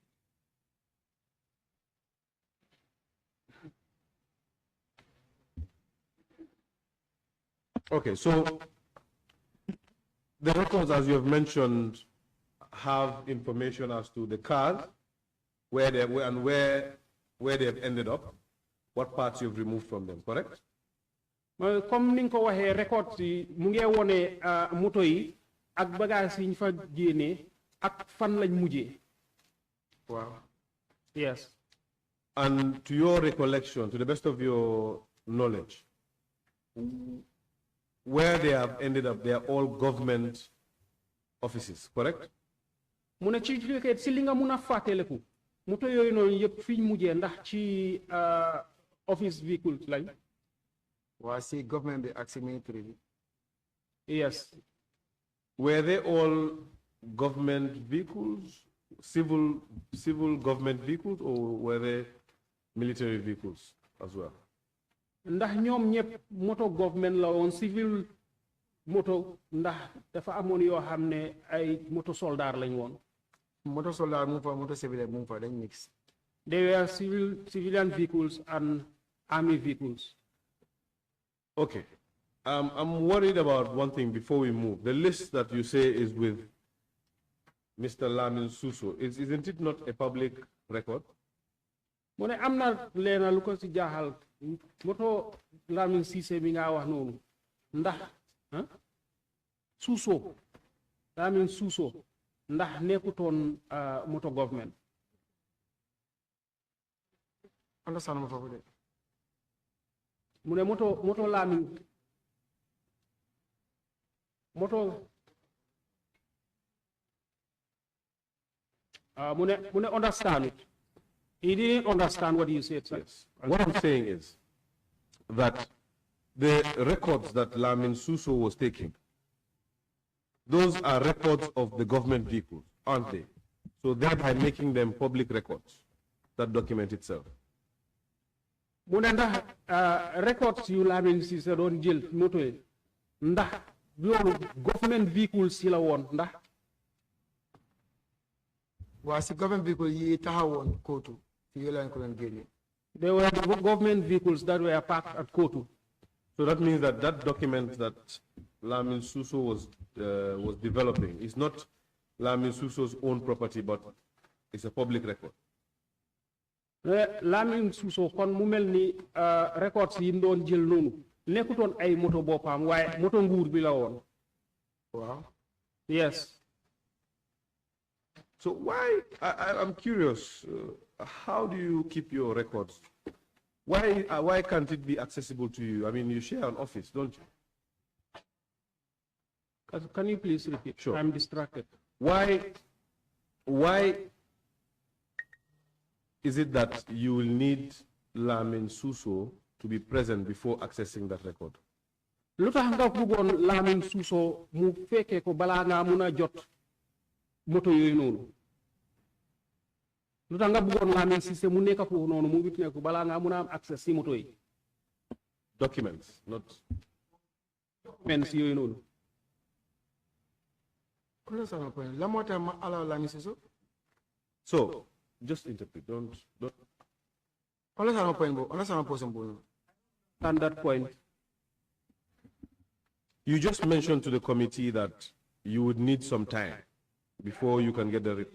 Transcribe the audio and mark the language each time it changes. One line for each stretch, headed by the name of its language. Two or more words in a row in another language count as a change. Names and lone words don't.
English: Okay, so the records, as you have mentioned, have information as to the cars, where they were and where they have ended up, what parts you've removed from them, correct?
Wolof: Comme ni nga ko waxee records yi mu ngi wone moto yi ak bagage yi ñu fa génnee ak fan lañ mujjee.
English: Wow. Yes. And to your recollection, to the best of your knowledge, where they have ended up, they are all government offices, correct?
Wolof: Muna ci si li nga muna fàttaliku moto yooyu noonu yëpp fi ñu mujjee ndax ci
English: office vehicles
Wolof: lañ. Waa si government bi ak si military bi.
English: Yes. Were they all government vehicles, civil government vehicles, or were they military vehicles as well?
Wolof: ndax ñoom ñëpp moto government la woon civil moto ndax dafa amoon yoo xam ne ay moto soldat lañ woon. Moto soldat mu fa moto civil mu fa dañ mix.
English: They were civilian vehicles and army vehicles. Okay. I'm worried about one thing before we move. The list that you say is with Mr. Lamin Suso. Isn't it not a public record?
Wolof: Mu ne am na leena lu ko si jaaxal moto Lamin Cissé mi nga wax noonu ndax Suso Lamin Suso ndax nekkutoon moto government. Understand ma foofu de. Mu ne moto Lamin moto mu ne
English: understand it. He didn't understand what you said, sir. Yes. What I'm saying is that the records that Lamin Suso was taking, those are records of the government vehicles, aren't they? So thereby making them public records that document itself.
Wolof: Mu ne ndax records yu Lamin Cissé doon jël moto yi ndax loolu
English: government vehicles
Wolof: si la woon ndax. Waa si
English: government vehicle
Wolof: yi taxawoon kootu fi lañ ko doon génne.
English: They were the government vehicles that were parked at Kotu. So that means that that document that Lamin Suso was developing is not Lamin Suso's own property, but it's a public record.
Wolof: Lamin Suso kon mu mel ni records yi doon jël noonu nekkutoon ay moto boppam waaye moto nguur bi la woon.
English: Wow. Yes. So why, I'm curious, how do you keep your records? Why can't it be accessible to you? I mean, you share an office, don't you? Can you please repeat? Sure. I'm distracted. Why is it that you will need Lamin Suso to be present before accessing that record?
Wolof: Lu tax nga bëggoon Lamin Suso mu fekkee ko balaa nga mun a jot moto yooyu noonu lu tax nga bëggoon Lamin Cissé mu nekk foofu noonu mu wit ne ko balaa nga mun a am accès si moto yi.
English: Documents, not
Wolof: documents yooyu noonu. La moo tax ma allow Lamin Suso.
English: So just interpret. Don't. Understand my point, understand my position. And that point. You just mentioned to the committee that you would need some time before you can get the